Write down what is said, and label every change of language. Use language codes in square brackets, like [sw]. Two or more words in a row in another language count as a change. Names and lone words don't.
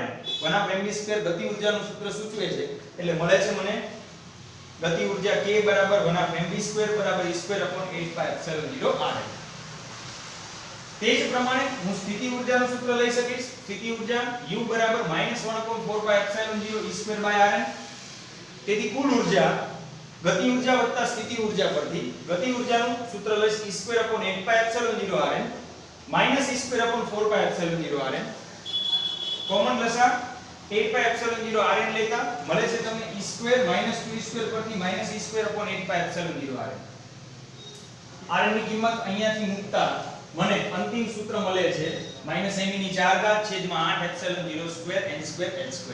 [gu] 1/mv² ગતિ ઊર્જાનું સૂત્ર સૂચવે છે એટલે મળે છે મને ગતિ ઊર્જા k બરાબર 1/mv² બરાબર [en] e² upon 8 pi epsilon 0 rn. [gu] તે જ પ્રમાણે હું સ્થિતિ ઊર્જાનું સૂત્ર લઈ શકીશ. સ્થિતિ ઊર્જા u બરાબર -1/4 [en] pi epsilon 0 e² by rn. [gu] તેથી કુલ ઊર્જા ગતિ ઊર્જા વત્તા સ્થિતિ ઊર્જા પરથી ગતિ ઊર્જાનું સૂત્ર લઈશ [en] e² upon 8 pi epsilon 0 rn e² upon 4 pi epsilon 0 rn. [gu] કોમન લસા 8 [en] pi epsilon 0 rn [gu] લેતા મળે છે તમને e² 2e² પરથી [en] e² upon 8 pi epsilon 0 rn. [gu] rn ની કિંમત અહીંયાથી મૂકતા મને અંતિમ સૂત્ર મળે છે -m ની 4 ઘાત છેદમાં 8 epsilon 0² n² h².